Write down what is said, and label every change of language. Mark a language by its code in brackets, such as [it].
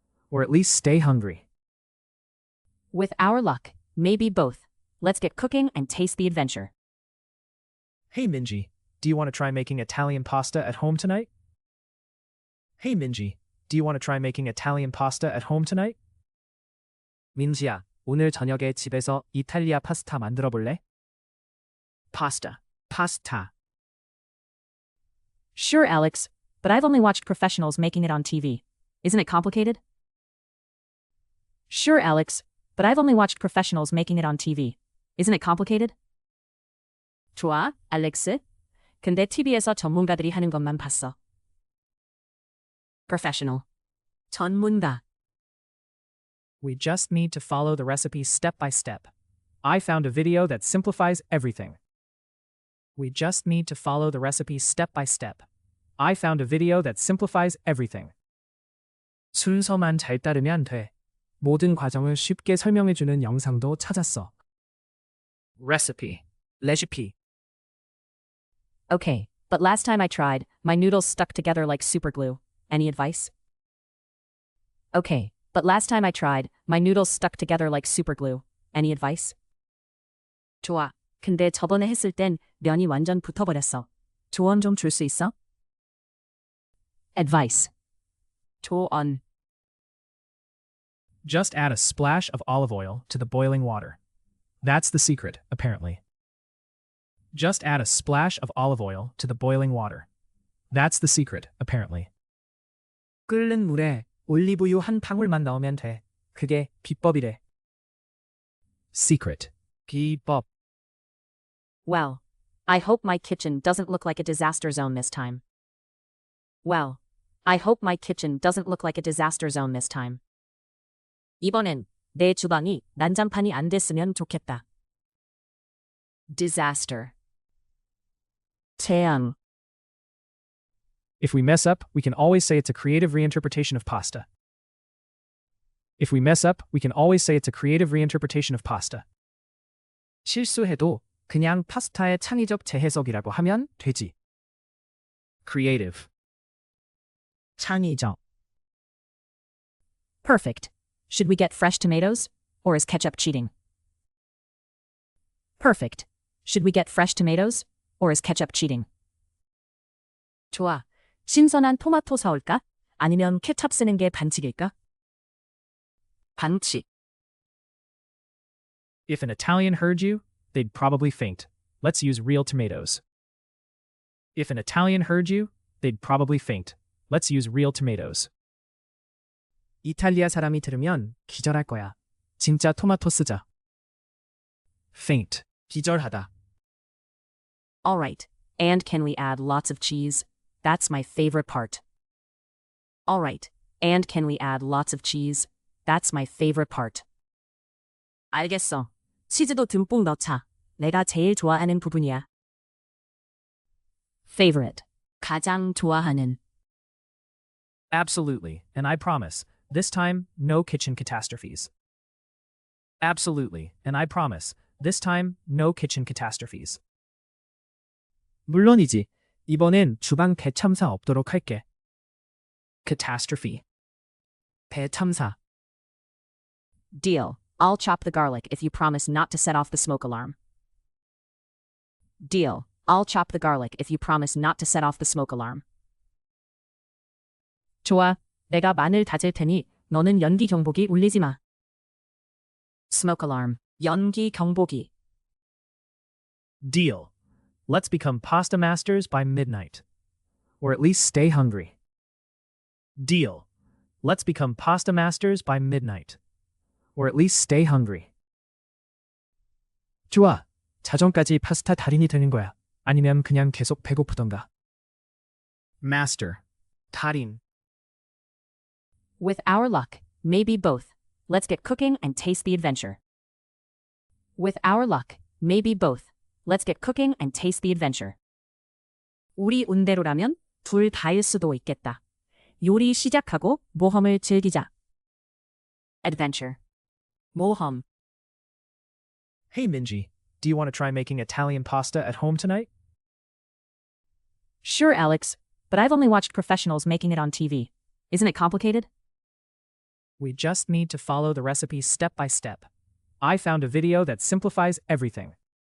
[en] Or at least stay hungry. With our luck, maybe both. Let's get cooking and taste the adventure. Hey Minji, do you want to try making Italian pasta at home tonight? Hey Minji, do you want to try making Italian pasta at home tonight? [ko] 민지야, 오늘 저녁에 집에서 이탈리아 파스타 만들어 볼래? [en] Pasta. Pasta. Sure, Alex, but I've only watched professionals making it on TV. Isn't it complicated? Sure, Alex, but I've only watched professionals making it on TV. Isn't it complicated? [ko] 좋아, [en] 알렉스. [ko] 근데 TV에서 전문가들이 하는 것만 봤어. [en] Professional. 전문가. We just need to follow the recipe step by step. I found a video that simplifies everything. We just need to follow the recipe step by step. I found a video that simplifies everything. [ko] 순서만 잘 따르면 돼. 모든 과정을 쉽게 설명해주는 영상도 찾았어. [en] Recipe. Recipe. Okay, but last time I tried, my noodles stuck together like superglue. Any advice? Okay, but last time I tried, my noodles stuck together like superglue. Any advice? [ko] 좋아. 근데 저번에 했을 땐 면이 완전 붙어버렸어. 조언 좀 줄 수 있어? Advice. 조언. [en] Just add a splash of olive oil to the boiling water. That's the secret, apparently. Just add a splash of olive oil to the boiling water. That's the secret, apparently. [ko] 끓는 물에 올리브유 한 방울만 넣으면 돼. 그게 비법이래. Secret. 비법. [en] Well, I hope my kitchen doesn't look like a disaster zone this time. Well, I hope my kitchen doesn't look like a disaster zone this time. [ko] 이번엔 내 주방이 난장판이 안 됐으면 좋겠다. [en] Disaster. 재앙. If we mess up, we can always say it's a creative reinterpretation of pasta. If we mess up, we can always say it's a creative reinterpretation of pasta. [ko] 실수해도 그냥 파스타의 창의적 재해석이라고 하면 되지. [en] Creative. 창의적. Perfect. Should we get fresh tomatoes? Or is ketchup cheating? Perfect. Should we get fresh tomatoes? Or is ketchup cheating? [ko] 좋아. 신선한 토마토 사올까? 아니면 케첩 쓰는 게 반칙일까? 반칙. [en] If an Italian heard you, they'd probably faint. Let's use real tomatoes. If an Italian heard you, they'd probably faint. Let's use real tomatoes. [ko] 이탈리아 사람이 들으면 기절할 거야. 진짜 토마토 쓰자. Faint. 기절하다. [en] All right. And can we add lots of cheese? That's my favorite part. All right. And can we add lots of cheese? That's my favorite part. [ko] 알겠어. 치즈도 듬뿍 넣자. 내가 제일 좋아하는 부분이야. Favorite. 가장 좋아하는. [en] Absolutely, and I promise, this time, no kitchen catastrophes. Absolutely, and I promise, this time, no kitchen catastrophes. [ko] 물론이지. 이번엔 주방 대참사 없도록 할게. [en] Catastrophe. 대참사. Deal. I'll chop the garlic if you promise not to set off the smoke alarm. Deal. I'll chop the garlic if you promise not to set off the smoke alarm. [ko] 좋아. 내가 마늘 다질 테니 너는 연기 경보기 울리지 마. [en] Smoke alarm. 연기 경보기. Deal. Let's become pasta masters by midnight. Or at least stay hungry. Deal. Let's become pasta masters by midnight. Or at least stay hungry. [ko] 좋아. 자정까지 파스타 달인이 되는 거야. 아니면 그냥 계속 배고프던가. [en] Master. 달인. With our luck, maybe both. Let's get cooking and taste the adventure. With our luck, maybe both. Let's get cooking and taste the adventure. [ko] 우리 운대로라면 둘 다일 수도 있겠다. 요리 시작하고 모험을 즐기자. [en] Adventure. 모험. Hey Minji, do you want to try making Italian pasta at home tonight? Sure, Alex, but I've only watched professionals making it on TV. Isn't it complicated? We just need to follow the recipe step by step. I found a video that simplifies everything.